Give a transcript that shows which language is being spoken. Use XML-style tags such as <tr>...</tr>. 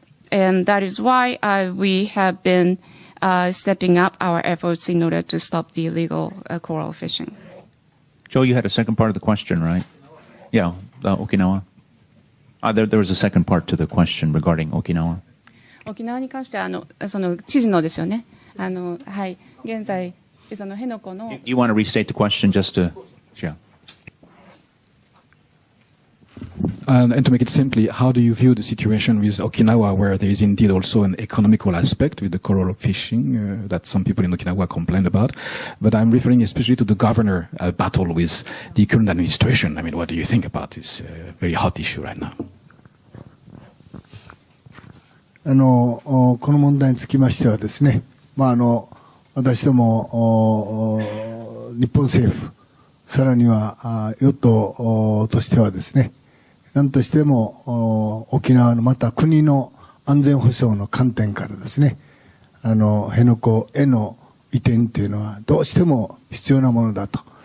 <en>And that is why we have been stepping up our efforts in order to stop the illegal coral fishing. Joe, you had a second part of the question, right? Yeah, Okinawa. There was a second part to the question regarding Okinawa.</en> <ja>沖縄に関してその知事のですよね。はい、現在その辺野古の。</ja> <en>Do you want to restate the question just to? Yeah. And to make it simply, how do you view the situation with Okinawa, where there is indeed also an economical aspect with the coral fishing that some people in Okinawa complain about? But I'm referring especially to the governor battle with the current administration. I mean, what do you think about this very hot issue right now?</en> <ja>この問題につきましてはですね、私ども日本政府、さらには与党としてはですね、何としても沖縄のまた国の安全保障の観点からですね、辺野古への移転というのはどうしても必要なものだと。</ja>